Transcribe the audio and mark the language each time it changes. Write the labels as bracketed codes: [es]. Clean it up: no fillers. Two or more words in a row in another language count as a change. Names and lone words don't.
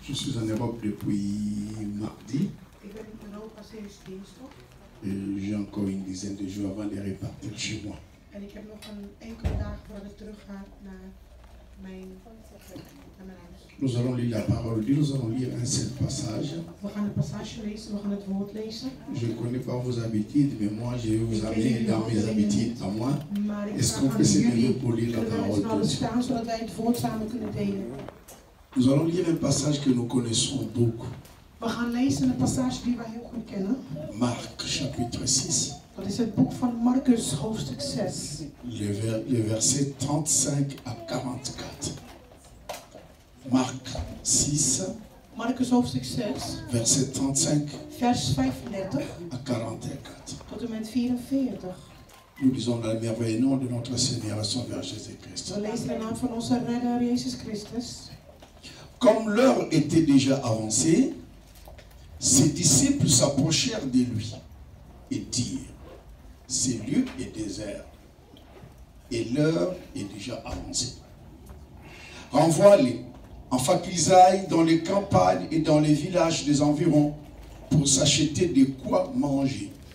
[fr] Je suis en Europe depuis mardi. [nl] Ik ben in Europa sinds dinsdag. [fr] Et j'ai encore une dizaine de jours avant de repartir chez moi. [nl] En ik heb nog een enkele dagen voordat ik terug ga naar mijn huis. [fr] Nous allons lire la parole de Dieu, nous allons lire un seul passage. [nl] We gaan het passage lezen, we gaan het woord lezen. [fr] Je ne connais pas vos habitudes, mais moi je vais vous amener dans mes habitudes à moi. Est-ce qu'on peut se lever pour lire la parole de Dieu? [nl] Staan, zodat wij het woord samen kunnen delen. [fr] Nous allons lire un passage que nous connaissons beaucoup. [nl] We gaan lezen een passage die wij heel goed kennen. [fr] Marc chapitre 6. [nl] Dat is het boek van Marcus, hoofdstuk 6. [fr] Le verset 35 à 44. Marc 6. [nl] Marcus hoofdstuk 6. [fr] Verset 35 [nl] vers 35 [fr] à 44. [nl] tot en met 44. [fr] Nous lisons dans le merveilleux nom de notre Seigneur et Sauveur Jésus-Christ. [nl] We lezen de naam van onze redder Jezus Christus. [fr] Comme l'heure était déjà avancée, ses disciples s'approchèrent de lui et dirent: ce lieu est désert et l'heure est déjà avancée. Renvoie-les afin qu'ils aillent dans les campagnes et dans les villages des environs pour s'acheter de quoi manger.